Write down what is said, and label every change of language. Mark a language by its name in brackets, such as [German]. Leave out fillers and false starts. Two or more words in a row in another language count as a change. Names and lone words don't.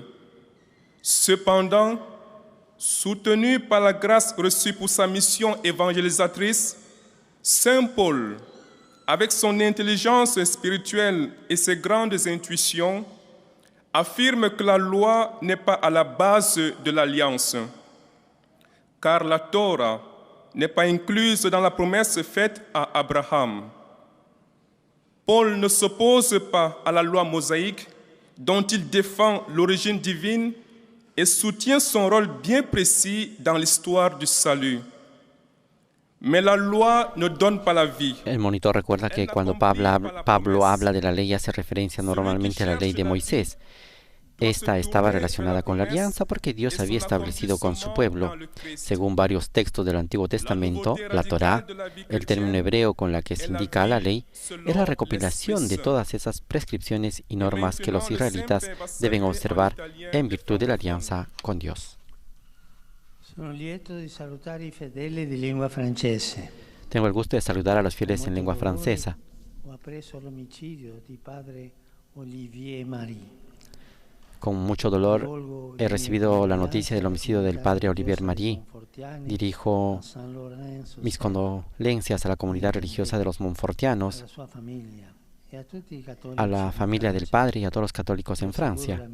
[French] Cependant, soutenu par la grâce reçue pour sa mission évangélisatrice, Saint Paul, avec son intelligence spirituelle et ses grandes intuitions, affirme que la loi n'est pas à la base de l'alliance, car la Torah n'est pas incluse dans la promesse faite à Abraham. Paul ne s'oppose pas à la loi mosaïque dont il défend l'origine divine et soutient son rôle bien précis dans l'histoire du salut. Mais la loi ne donne pas la vie. [Spanish] El monitor recuerda que cuando Pablo habla de la ley hace referencia normalmente a la ley de Moisés. Esta estaba relacionada con la alianza porque Dios había establecido con su pueblo, según varios textos del Antiguo Testamento, la Torá, el término hebreo con la que se indica a la ley, es la recopilación de todas esas prescripciones y normas que los israelitas deben observar en virtud de la alianza con Dios. [Italian] Sono lieto di salutare i fedeli di lingua francese. [Spanish] Tengo el gusto de saludar a los fieles en lengua francesa. [Italian] Ho appreso l'omicidio di padre Olivier Marie. [Spanish] Con mucho dolor he recibido la noticia del homicidio del padre Olivier Marie. Dirijo mis condolencias a la comunidad religiosa de los Montfortianos, a la familia del padre y a todos los católicos en Francia.